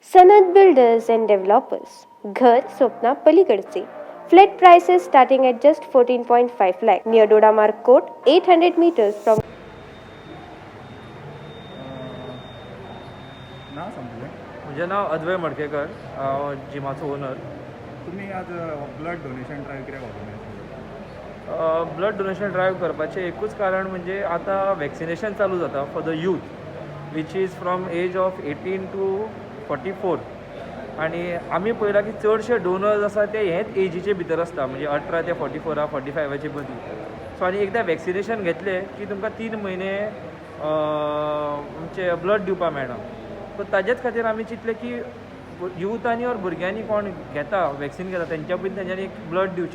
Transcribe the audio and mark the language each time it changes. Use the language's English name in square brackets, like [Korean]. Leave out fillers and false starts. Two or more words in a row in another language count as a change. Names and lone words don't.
[Marathi] सनद बिल्डर्स अँड डेव्हलपर्स. घर स्वप्ना पलीकडचे. [English] flat prices starting at just 14.5 lakh near Dodamark Court, 800 meters from. [Konkani] नाव सांगतले. म्हजें नांव अद्वय मडकेकर, हांव जिमाचो ओनर. तुमी आज [English] blood donation drive [Konkani] कित्याक ऑर्गनायज [English] blood donation drive [Konkani] करपाचें एकूच कारण म्हणजे आतां वॅक्सिनेशन चालू जाता [English] for the youth which is from age of 18 to 44. [Konkani] आनी आमी पळयलां की चडशे डोनर्स आसा ते हेच एजीचे भितर आसता, म्हणजे 18 ते 44, 45चे मदीं. सो आनी एकदां वॅक्सिनेशन घेतलें की तुमकां 3 म्हयने आमचे ब्लड दिवपाक मेळना. सो ताजेच खातीर आमी चिंतलें की युथांनी और भुरग्यांनी कोण घेता वॅक्सिन घेता तेंच्या पयलीं तेंच्यांनी एक ब्लड दिवचें.